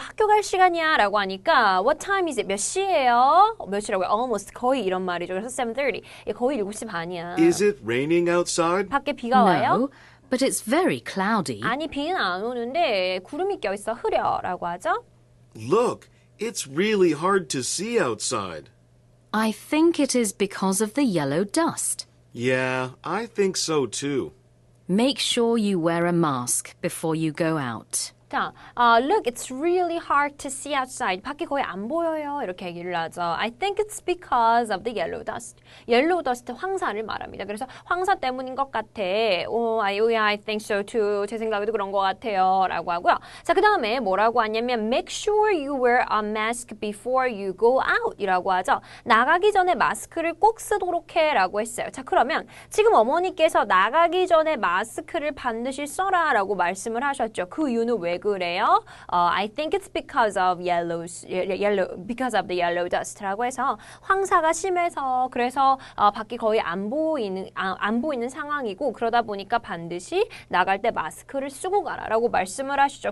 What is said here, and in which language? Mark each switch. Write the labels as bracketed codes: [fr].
[ko] 학교 갈 시간이야 라고 하니까 [en] What time is it? [ko] 몇 시예요? 몇 시라고요? Almost 거의 이런 말이죠. 그래서 7:30. 거의 7시 반이야. [en] Is it raining outside? [ko] 밖에 비가 와요? [en] No, but it's very cloudy. [ko] 아니 비는 안 오는데 구름이 껴있어 흐려라고 하죠. [en] Look, it's really hard to see outside. I think it is because of the yellow dust. Yeah, I think so too. Make sure you wear a mask before you go out. [ko] 자, [en] look, it's really hard to see outside. [ko] 밖이 거의 안 보여요. 이렇게 얘기를 하죠. [en] I think it's because of the yellow dust. [ko] yellow dust 황사를 말합니다. 그래서 황사 때문인 것 같아. [en] I think so too. [ko] 제 생각에도 그런 것 같아요. 라고 하고요. 자, 그 다음에 뭐라고 하냐면 [en] make sure you wear a mask before you go out [ko] 이라고 하죠. 나가기 전에 마스크를 꼭 쓰도록 해 라고 했어요. 자, 그러면 지금 어머니께서 나가기 전에 마스크를 반드시 써라 라고 말씀을 하셨죠. 그 이유는 왜 그래요? [en] I think it's because of because of the yellow dust [ko] 라고 해서 황사가 심해서 그래서 밖이 거의 안 보이는 상황이고 그러다 보니까 반드시 나갈 때 마스크를 쓰고 가라라고 말씀을 하시죠.